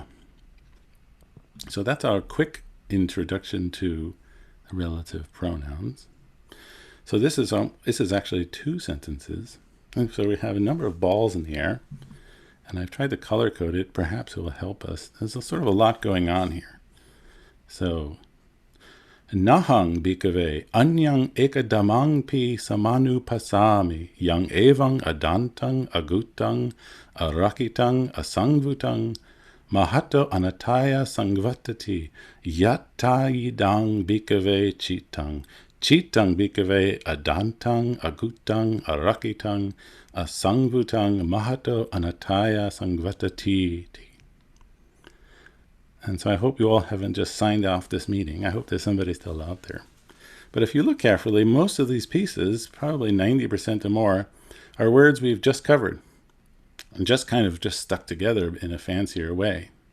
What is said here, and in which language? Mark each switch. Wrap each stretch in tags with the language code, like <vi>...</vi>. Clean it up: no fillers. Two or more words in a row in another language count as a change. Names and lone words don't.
<en>So that's our quick introduction to relative pronouns. So this is actually 2 sentences. And so we have a number of balls in the air. And I've tried to color code it. Perhaps it will help us. There's sort of a lot going on here. So,</en> <pi>Nahang bhikkhave anyang ekadamang pi samanu pasami yang evang adantang agutang arakitang asangvutang mahato anataya sangvatati yattayidang bhikkhave chitang. Chitang bhikkhave adantang agutang arakitang asangvutang mahato anataya sangvatati.</pi> <en>And so I hope you all haven't just signed off this meeting. I hope there's somebody still out there. But if you look carefully, most of these pieces, probably 90% or more, are words we've just covered and just kind of just stuck together in a fancier way.</en>